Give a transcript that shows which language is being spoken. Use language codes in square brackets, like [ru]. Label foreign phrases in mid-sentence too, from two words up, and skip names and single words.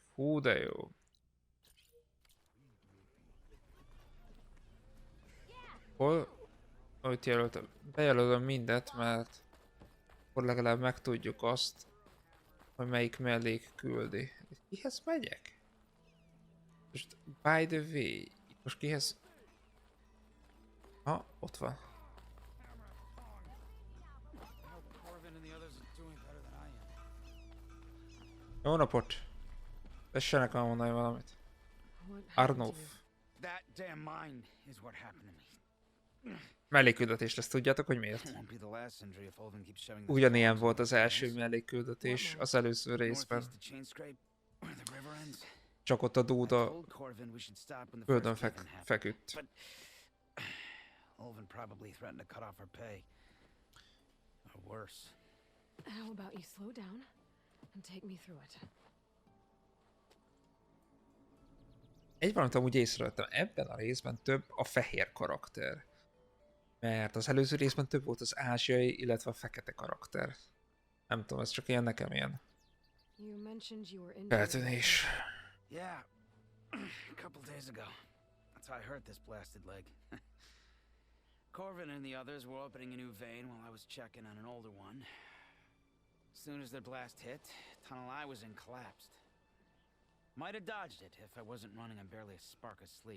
[hu] Hú, de jó. Hogy jelöltem? Bejelölöm mindet, mert akkor legalább megtudjuk azt, hogy melyik mellék küldi. Kihez megyek? Most, [en] by the way, [hu] most kihez... Ott van. Jó napot! Tessenek már mondani valamit. Arnulf. Mellékküldetés, ezt tudjátok, hogy miért? Ugyanilyen volt az első mellékküldetés az előző részben. Csak ott a dúda földön feküdt. [en] Olven probably threatened to cut off her pay. Or worse. How about you slow down and take me through it? [hu] Egy valamit amúgy észrevettem, ebben a részben több a fehér karakter. Mert az előző részben több volt az ázsiai, illetve a fekete karakter. Nem tudom, ez csak ilyen nekem ilyen feltűnés. [en] Yeah, a couple days ago. That's how I hurt this blasted leg. Corvin and the others were opening a new vein while I was checking on an older one. As soon as their blast hit, tunnel I was in collapsed. Might have dodged it if I wasn't running on barely a spark of sleep.